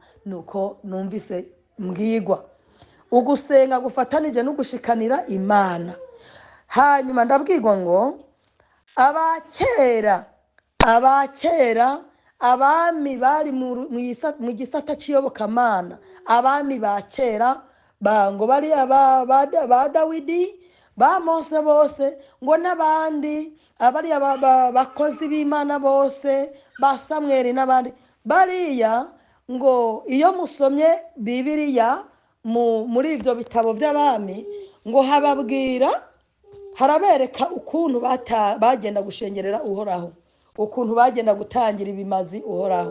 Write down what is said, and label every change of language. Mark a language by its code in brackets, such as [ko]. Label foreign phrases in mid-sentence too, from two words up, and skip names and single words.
[rn] Nuko numvise mbwirwa ugusenga gufatanije nugushikanira Imana. Hanyuma ndabwirwa ngo abakera abami bari mu gisata cy'iyobokamana, abami ba kera ngo bari ba Dawidi, ba Mose bose, ngo n'abandi abari bakozi b'Imana bose, ba Samweli n'abandi bariya, ngo iyo musomye Bibiliya muri ibyo bitabo by'abami, ngo harabereka ukuntu bagenda gushengerera Uhoraho, ukuntu bagenda gutangira ibimazi Uhoraho.